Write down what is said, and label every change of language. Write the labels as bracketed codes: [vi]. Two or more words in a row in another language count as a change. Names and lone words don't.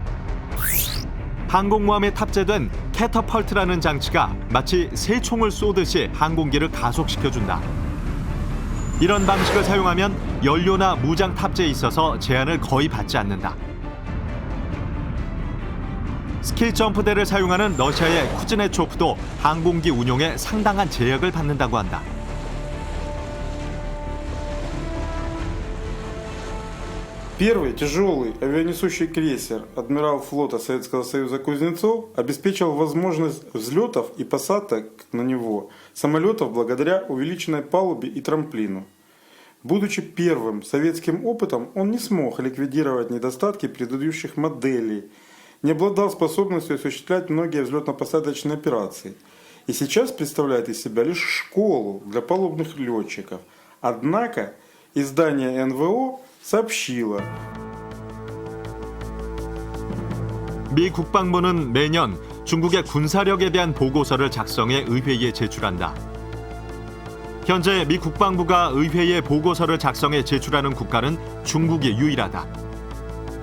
[ko] 항공모함에 탑재된 캐터펄트라는 장치가 마치 새총을 쏘듯이 항공기를 가속시켜준다. 이런 방식을 사용하면 연료나 무장 탑재에 있어서 제한을 거의 받지 않는다. 스키 점프대를 사용하는 러시아의 쿠즈네초프도 항공기 운용에 상당한 제약을 받는다고 한다. [ru] Первый тяжелый авианесущий крейсер адмирал флота Советского Союза Кузнецов обеспечил возможность взлетов и посадок на него самолетов благодаря увеличенной палубе и трамплину. Будучи первым советским опытом, он не смог ликвидировать недостатки предыдущих моделей, не обладал способностью осуществлять многие взлетно-посадочные операции и сейчас представляет из себя лишь школу для палубных летчиков. Однако издание НВО сообщила. [ko] 미 국방부는 매년 중국의 군사력에 대한 보고서를 작성해 의회에 제출한다. 현재 미 국방부가 의회에 보고서를 작성해 제출하는 국가는 중국이 유일하다.